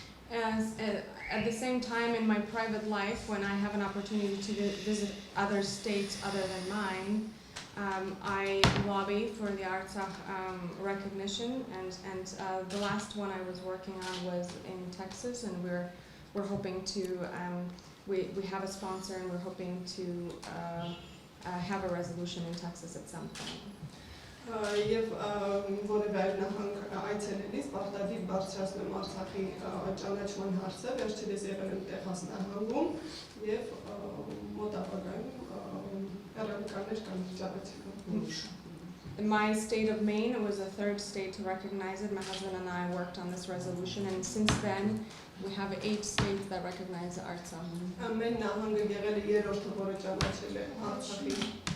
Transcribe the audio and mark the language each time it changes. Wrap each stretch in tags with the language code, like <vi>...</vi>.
<en>At the same time, in my private life, when I have an opportunity to visit other states other than mine, I lobby for the Artsakh recognition, and the last one I was working on was in Texas, and we're hoping to we have a sponsor, and we're hoping to have a resolution in Texas at some point.</en> <hy>Եվ որևէ այլ նահանգ այցելելիս պարտադիր բարձրացնում Արցախի ճանաչման հարցը, վերջերս եղել եմ Տեխաս նահանգում եւ մոտ ապագայում հեռանկարներ կան ճանաչելու.</hy> <en>My state of Maine was the third state to recognize it. My husband and I worked on this resolution, and since then we have 8 states that recognize Artsakh.</en> <hy>Ամեն նահանգը եղել է երրորդը, որը ճանաչել է Արցախի.</hy>